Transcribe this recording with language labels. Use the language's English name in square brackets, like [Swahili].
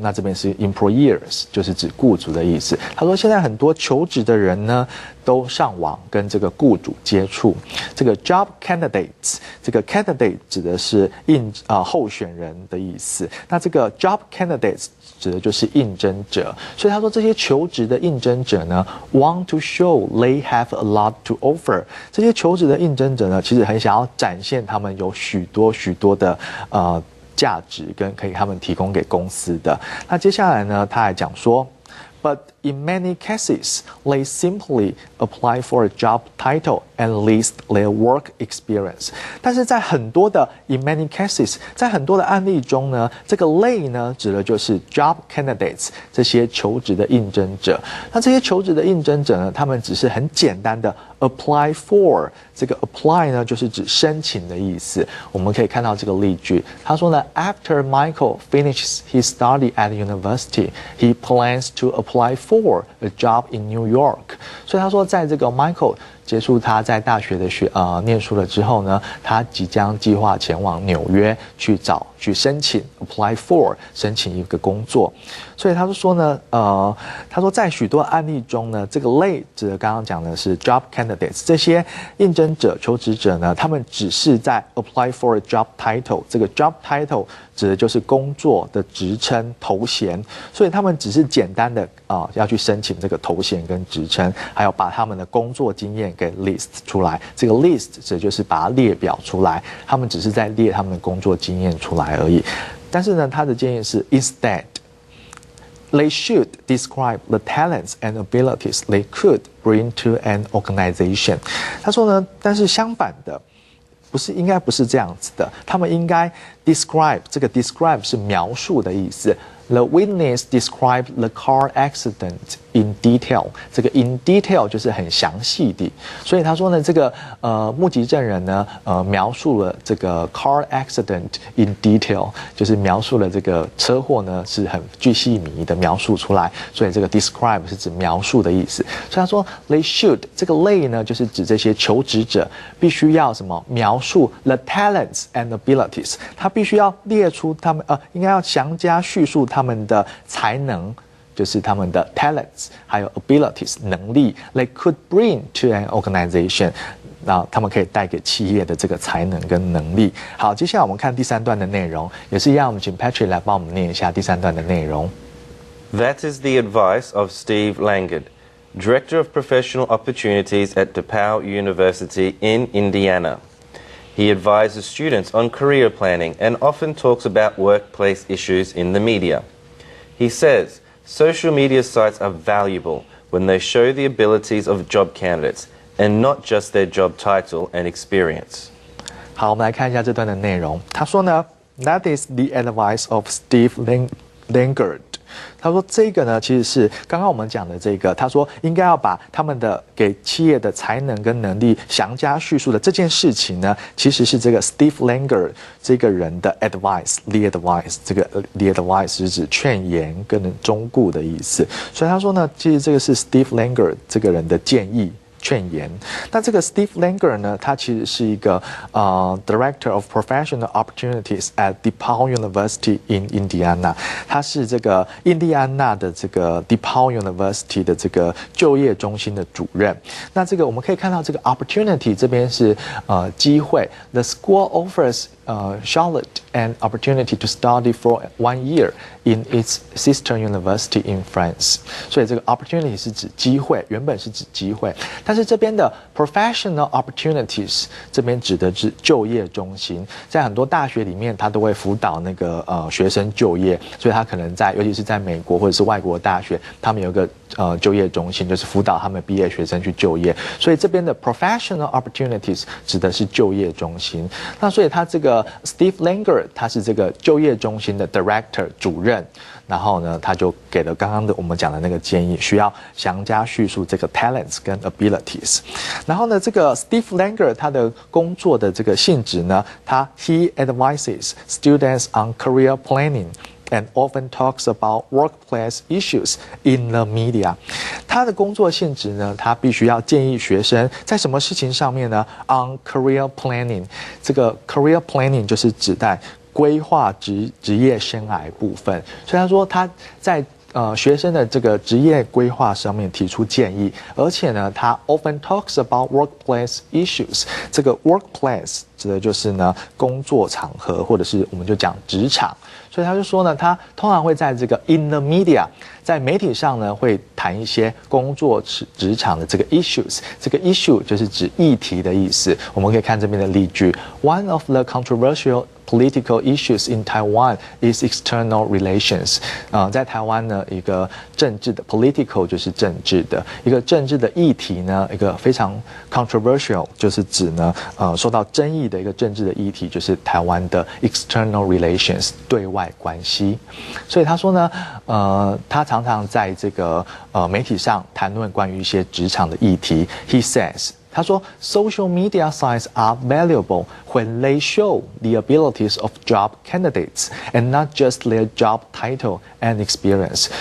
[Chinese] 那这边是 employers， 就是指雇主的意思。他说现在很多求职的人呢都上网跟这个雇主接触。这个 job candidates， 这个 candidate 指的是候选人的意思，那这个 job candidates 指的就是应征者。所以他说这些求职的应征者呢 [English] want to show they have a lot to offer。 [Chinese] 这些求职的应征者呢，其实很想要展现他们有许多的价值跟可以他们提供给公司的。那接下来呢，他还讲说 [English] But in many cases, they simply apply for a job title and list their work experience. [Chinese] 但是在很多的 [English] in many cases， [Chinese] 在很多的案例中呢，这个 they 呢指的就是 job candidates 这些求职的应征者。那这些求职的应征者呢，他们只是很简单的 apply for， 这个 apply 呢就是指申请的意思。我们可以看到这个例句，他说呢 [English] ，After Michael finishes his study at university, he plans to apply for a job in New York。 [Chinese] 所以他说，在这个 Michael 结束他在大学的念书了之后呢，他即将计划前往纽约去申请 apply for 申请一个工作。所以他就说呢，他说在许多案例中呢，这个类指的刚刚讲的是 job candidates， 这些应征者、求职者呢，他们只是在 [English] apply for a job title， [Chinese] 这个 job title 指的就是工作的职称、头衔，所以他们只是简单的要去申请这个头衔跟职称，还有把他们的工作经验给 list 出来。这个 list 指的就是把它列表出来，他们只是在列他们的工作经验出来而已。但是呢，他的建议是 [English] instead。They should describe the talents and abilities they could bring to an organization。 [Chinese] 他说呢，但是相反的，应该不是这样子的，他们应该 describe， 这个 describe 是描述的意思。 [English] The witness described the car accident in detail。 [Chinese] 这个 in detail 就是很详细的，所以他说呢，这个目击证人呢，描述了这个 [English] car accident in detail， [Chinese] 就是描述了这个车祸呢是很巨细靡遗的描述出来，所以这个 describe 是指描述的意思。所以他说 they should， 这个类呢就是指这些求职者必须要什么描述 [English] the talents and abilities， [Chinese] 他必须要列出他们应该要详加叙述他们的才能，就是他们的 talents 还有 abilities 能力 [English] they could bring to an organization， [Chinese] 那他们可以带给企业的这个才能跟能力。好，接下来我们看第3段的内容，也是一样，我们请 Patrick 来帮我们念一下第3段的内容。 [English] That is the advice of Steve Langard, Director of Professional Opportunities at DePaul University in Indiana. He advises students on career planning and often talks about workplace issues in the media. He says social media sites are valuable when they show the abilities of job candidates and not just their job title and experience. [Chinese] 好，我们来看一下这段的内容。他说呢 ， [English] That is the advice of Steve Langard。 [Chinese] 他说这个呢，其实是刚刚我们讲的这个，他说应该要把他们的给企业的才能跟能力详加叙述的这件事情呢，其实是这个 Steve Langard 这个人的 advice，the advice， 这个 the advice 是指劝言跟忠告的意思。所以他说呢，其实这个是 Steve Langard 这个人的建议。劝言。那这个 Steve Langard 呢，他其实是一个 [English] Director of Professional Opportunities at DePaul University in Indiana。 [Chinese] 他是这个印第安纳的这个 DePaul University 的这个就业中心的主任。那这个我们可以看到，这个 opportunity 这边是机会。 [English] The school offers Charlotte an opportunity to study for 1 year in its sister university in France。 [Chinese] 所以这个 opportunity 是指机会，原本是指机会。但是这边的 professional opportunities 这边指的是就业中心，在很多大学里面，他都会辅导那个学生就业，所以他可能在，尤其是在美国或者是外国大学，他们有一个就业中心，就是辅导他们毕业学生去就业。所以这边的 professional opportunities 指的是就业中心。那所以他这个 Steve Langard 他是这个就业中心的 director 主任。然后呢，他就给了刚刚的我们讲的那个建议，需要详加叙述这个 talents 跟 abilities。然后呢，这个 Steve Langard 他的工作的这个性质呢， [English] he advises students on career planning and often talks about workplace issues in the media。 [Chinese] 他的工作性质呢，他必须要建议学生在什么事情上面呢 ？ [English] on career planning。 [Chinese] 这个 career planning 就是指代规划职业生涯部分，所以他说他在学生的这个职业规划上面提出建议，而且呢，他 [English] often talks about workplace issues。 [Chinese] 这个 workplace 指的就是呢工作场合，或者是我们就讲职场。所以他就说呢，他通常会在这个 [English] in the media， [Chinese] 在媒体上呢会谈一些工作职场的这个 issues。这个 issue 就是指议题的意思。我们可以看这边的例句 [English] ：One of the controversial political issues in Taiwan is external relations。 [Chinese] 在台湾呢，一个政治的 political 就是政治的一个政治的议题呢，一个非常 controversial 就是指呢受到争议的一个政治的议题，就是台湾的 external relations 对外关系。所以他说呢，他常常在这个媒体上谈论关于一些职场的议题。 [English] He says。 [Chinese] 他说 [English] ，social media sites are valuable when they show the abilities of job candidates and not just their job title and experience。